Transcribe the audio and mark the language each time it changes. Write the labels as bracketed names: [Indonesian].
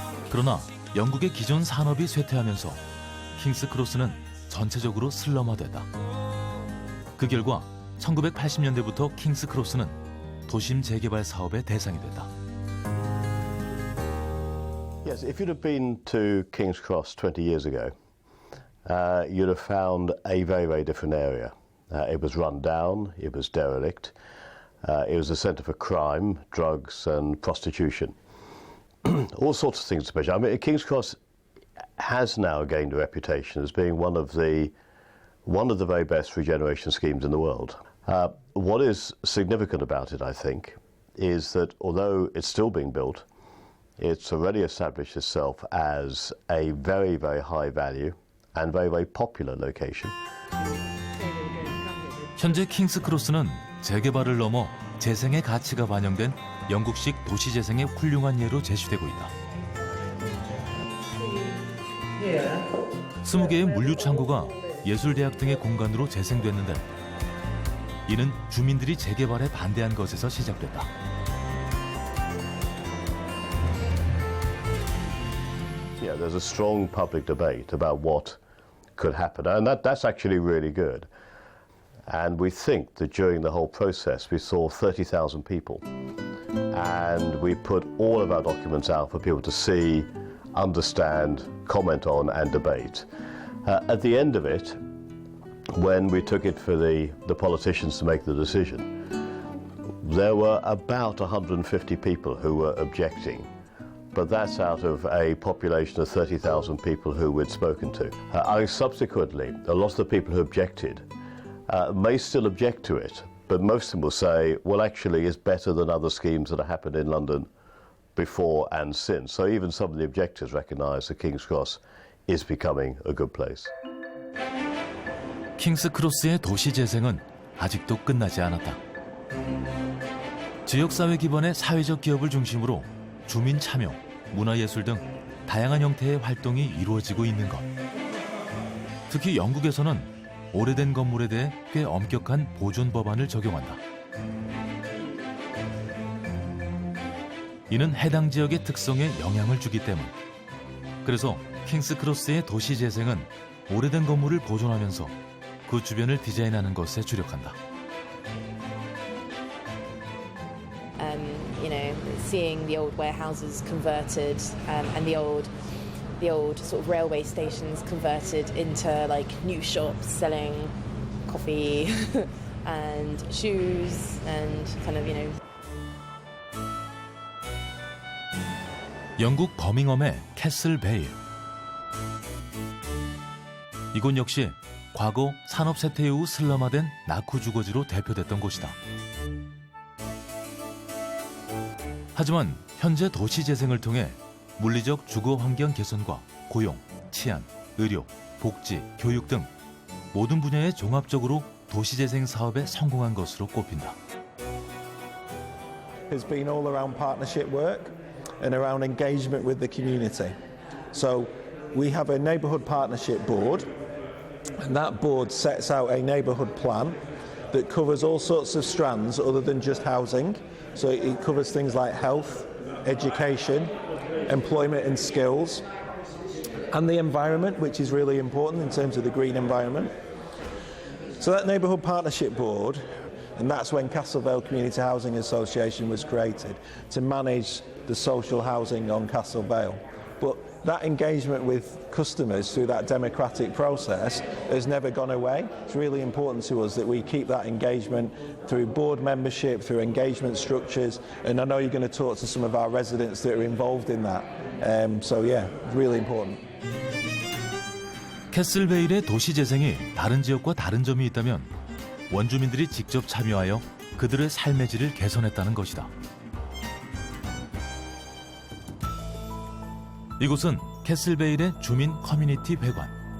[Korean] 그러나 영국의 기존 산업이 쇠퇴하면서 킹스크로스는 전체적으로 슬럼화됐다. 그 결과 1980년대부터 킹스크로스는 도심 재개발 사업의 대상이 됐다. [English] Yes, if you'd have been to King's Cross 20 years ago, you'd have found a very, very different area. It was run down, it was derelict, it was a centre for crime, drugs and prostitution. All sorts of things to mention. I mean, King's Cross has now gained a reputation as being one of the very best regeneration schemes in the world. What is significant about it, I think, is that although it's still being built, it's already established itself as a very, very high value and very, very popular location. [Korean] 현재 킹스크로스는 재개발을 넘어 재생의 가치가 반영된 영국식 도시재생의 훌륭한 예로 제시되고 있다. 20개의 물류창고가 예술대학 등의 공간으로 재생됐는데 이는 주민들이 재개발에 반대한 것에서 시작됐다. [English] Yeah, there's a strong public debate about what could happen, and that's actually really good. And we think that during the whole process we saw 30,000 people, and we put all of our documents out for people to see, understand, comment on and debate. At the end of it, when we took it for the politicians to make the decision, there were about 150 people who were objecting. But that's out of a population of 30,000 people who we'd spoken to. Subsequently, a lot of the people who objected may still object to it, but most of them will say, well, actually, it's better than other schemes that have happened in London before and since. So even some of the objectors recognise that King's Cross is becoming a good place. [Korean] 킹스크로스의 도시재생은 아직도 끝나지 않았다. 지역사회 기반의 사회적 기업을 중심으로 주민 참여, 문화예술 등 다양한 형태의 활동이 이루어지고 있는 것. 특히 영국에서는 오래된 건물에 대해 꽤 엄격한 보존 법안을 적용한다. 이는 해당 지역의 특성에 영향을 주기 때문. 그래서 킹스크로스의 도시 재생은 오래된 건물을 보존하면서 그 주변을 디자인하는 것에 주력한다. [English] You know, seeing the old warehouses converted and the old sort of railway stations converted into like new shops selling coffee and shoes and kind of, you know. [Korean] 영국 버밍엄의 캐슬 베일. 이곳 역시 과거 산업 쇠퇴 이후 슬럼화된 낙후 주거지로 대표됐던 곳이다. 하지만 현재 도시 재생을 통해 물리적 주거 환경 개선과 고용, 치안, 의료, 복지, 교육 등 모든 분야에 종합적으로 도시 재생 사업에 성공한 것으로 꼽힌다. [English] Has been all around partnership work and around engagement with the community. So we have a neighbourhood partnership board, and that board sets out a neighbourhood plan that covers all sorts of strands other than just housing. So it covers things like health, education, employment and skills, and the environment, which is really important in terms of the green environment. So that neighbourhood partnership board, and that's when Castle Vale Community Housing Association was created, to manage the social housing on Castle Vale. But that engagement with customers through that democratic process has never gone away. It's really important to us that we keep that engagement through board membership, through engagement structures, and I know you're going to talk to some of our residents that are involved in that. So yeah, really important. [Korean] 캐슬베일의 도시 재생이 다른 지역과 다른 점이 있다면 원주민들이 직접 참여하여 그들의 삶의 질을 개선했다는 것이다. 이곳은 캐슬베일의 주민 커뮤니티 회관.